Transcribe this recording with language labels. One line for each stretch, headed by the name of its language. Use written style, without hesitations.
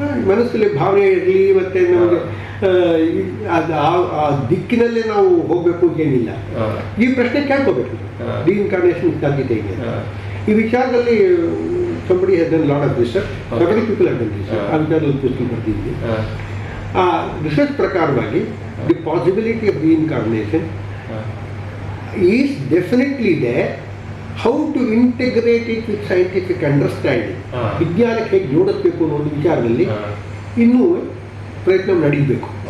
Kannada: ಮನಸ್ಸಲ್ಲಿ ಭಾವನೆ ಇರಲಿ, ಮತ್ತು ನಮಗೆ ಆ ದಿಕ್ಕಿನಲ್ಲೇ ನಾವು ಹೋಗಬೇಕು ಏನಿಲ್ಲ. ಈ ಪ್ರಶ್ನೆ ಕೇಳ್ಕೋಬೇಕು, ರೀಇನ್ಕಾರ್ನೇಷನ್ ಸಾಧ್ಯತೆ ಇದೆ. ಈ ವಿಚಾರದಲ್ಲಿ
English: somebody has done a lot of research, several people have done research.
Kannada: ಆ ವಿಚಾರದಲ್ಲಿ ಪುಸ್ತಕ ಬರ್ತಿದ್ವಿ. ಆ ರಿಸರ್ಚ್ ಪ್ರಕಾರವಾಗಿ
English: The possibility of reincarnation is definitely there. How to integrate it with scientific understanding,
Kannada: ವಿಜ್ಞಾನಕ್ಕೆ ಹೇಗೆ ಜೋಡಿಸ್ಬೇಕು ಅನ್ನೋ ಒಂದು ವಿಚಾರದಲ್ಲಿ ಇನ್ನೂ ಪ್ರಯತ್ನ ನಡೀಬೇಕು.